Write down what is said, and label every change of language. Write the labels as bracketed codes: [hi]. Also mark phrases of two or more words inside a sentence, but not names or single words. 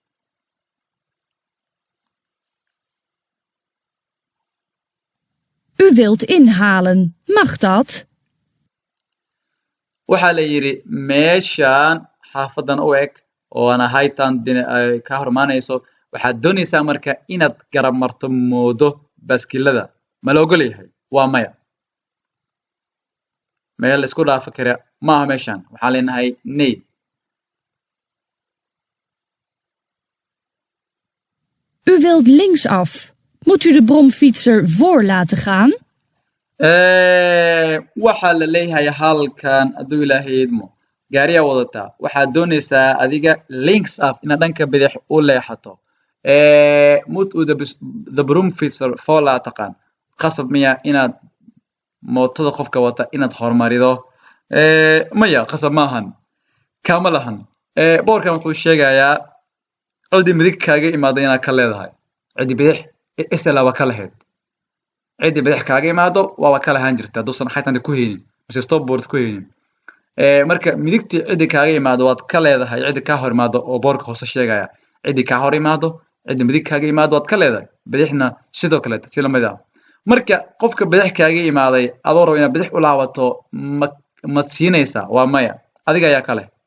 [nl] U wilt inhalen. Mag dat? [so] waxaa la yiri meeshan xaafadan u eg oo ana haytan ka hormaanayso waxaad doonaysaa marka inaad garab marto moodo baaskilada ma la ogol yahay waa maya meel la isku dhaafi kara maaha meeshan waxaan leenahay nay [nl] U wilt linksaf. Moet u de bromfietser voor laten gaan? [so] waxaa la leeyahay halkan hadduu ilaahay idmo gaariyaa wadataa waxaad doonaysaa adiga [nl] links af [so] inaad dhanka bidix u leexato [nl] moet u de bromfietser voor laten gaan [so] qasab miya inaad mootada qofka wata inaad hormarido maya qasab maahan kaama lahan boorkan wuxuu sheegayaa cidi midig kaaga imaaday inaad ka leedahay cidi bidix isla waa ka lahayd ciddii bidix kaaga imaado waa ka lahaan jirta hadduusan xaytanta ku haynin mise stopboard ku haynin marka midigtii ciddii kaaga imaado waad ka leedahay ciddii kaa hor imaado oo boorka hoose sheegaya ciddii kaa hor imaado ciddii midig kaaga imaado waad ka leedahay bidixna sidoo kaleeta si lamid ah marka qofka bidix kaaga imaaday adoo rabo inaad bidix u laabato mad siinaysaa waa maya adiga ayaa ka leh